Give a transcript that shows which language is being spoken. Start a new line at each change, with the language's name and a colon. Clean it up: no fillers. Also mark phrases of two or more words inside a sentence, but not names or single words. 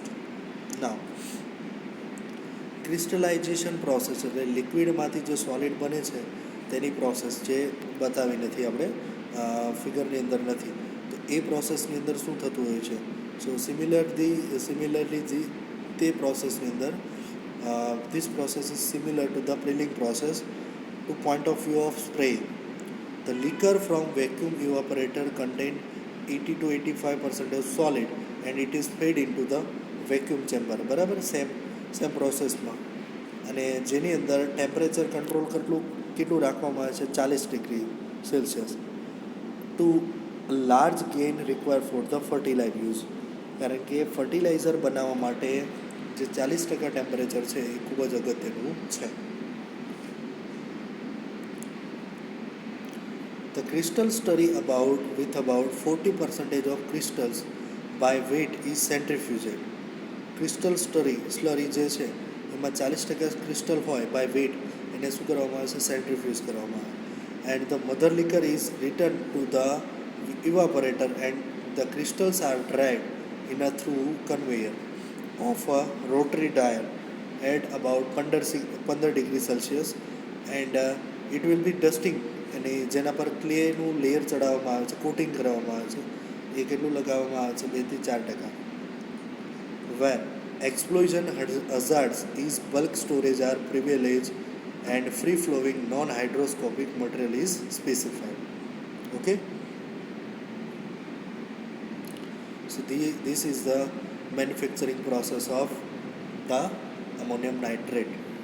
English: now crystallization process
Gujarati: એટલે લિક્વિડમાંથી જે સોલિડ બને છે તેની પ્રોસેસ જે બતાવી નથી આપણે, ફિગરની અંદર નથી, તો એ પ્રોસેસની અંદર શું થતું હોય છે?
English: So similarly
Gujarati: તે પ્રોસેસની અંદર
English: this process is similar to the prilling process to point of view of spraying. The liquor from vacuum evaporator contain 80 to 85% solid and it is fed into the vacuum chamber.
Gujarati: બરાબર, સેમ પ્રોસેસમાં, અને જેની અંદર ટેમ્પરેચર કંટ્રોલ કેટલું રાખવામાં આવે છે?
English: 40 degree Celsius. to large gain require for the fertilizer use,
Gujarati: કારણ કે ફર્ટિલાઇઝર બનાવવા માટે જે 40% ટેમ્પરેચર છે એ ખૂબ જ અગત્યનું છે.
English: The crystal slurry with about 40% of crystals by weight is centrifuged.
Gujarati: ક્રિસ્ટલ સ્લરી જે છે એમાં 40% ક્રિસ્ટલ હોય
English: by weight
Gujarati: એને શું કરવામાં આવે છે, સેન્ટ્રીફ્યુઝ કરવામાં આવે.
English: And the mother liquor is returned to the evaporator and the crystals are dried in a through conveyor of a rotary dial at about 15 degree Celsius and it will be dusting
Gujarati: અને જેના પર ક્લેનું લેયર ચડાવવામાં આવે છે,
English: કોટિંગ કરવામાં આવે છે.
Gujarati: એ કેટલું લગાવવામાં આવે છે, 2 થી 4%.
English: Where explosion hazards is bulk storage are privileged and free flowing non hydroscopic material is specified. Okay, so this is the manufacturing process of the ammonium nitrate.